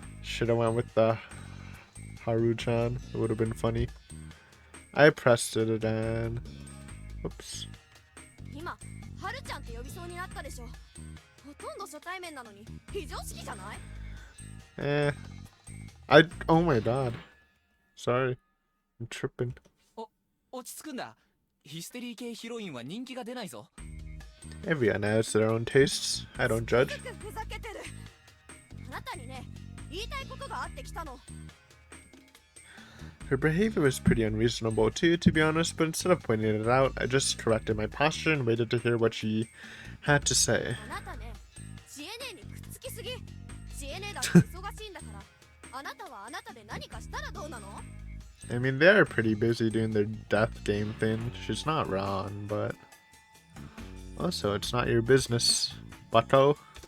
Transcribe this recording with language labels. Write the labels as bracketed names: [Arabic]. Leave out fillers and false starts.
[English] Should have went with the Haru-chan. It would have been funny. I pressed it again. Oops. [Japanese] 今、はるちゃんって呼びそうになったでしょ。ほとんど初対面なのに非常識じゃない？ [English] Oh my god. Sorry. I'm tripping. [Japanese] 落ち着くんだ。ヒステリー系ヒロインは人気が出ないぞ。 [English] Everyone has their own tastes. I don't judge. [Japanese] ふざけてる。あなたにね、言いたいことがあってきたの。 [English] Her behavior was pretty unreasonable too, to be honest, but instead of pointing it out, I just corrected my posture and waited to hear what she had to say. [Japanese] あなたね、ジエネにくっつきすぎ。ジエネだって忙しいんだから。あなたはあなたで何かしたらどうなの？ [English] I mean, they're pretty busy doing their death game thing. She's not wrong, but also, it's not your business, bucko.